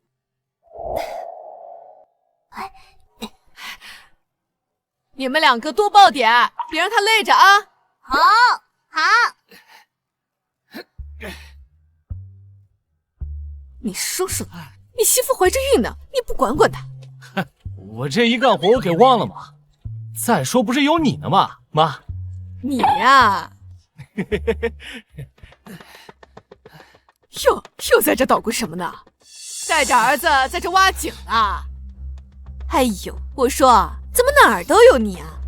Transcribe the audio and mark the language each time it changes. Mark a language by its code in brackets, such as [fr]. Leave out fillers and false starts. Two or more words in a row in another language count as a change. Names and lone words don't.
[zh] 你們兩個多抱點，別讓他累着啊。好。你說說，你媳婦懷着孕呢，你不管管她？我這一幹活我給忘了嘛。再說不是有你呢嗎，媽？你呀，又在這搗鼓什麼呢？帶着兒子在這挖井呢。哎呦，我說怎麼哪兒都有你啊？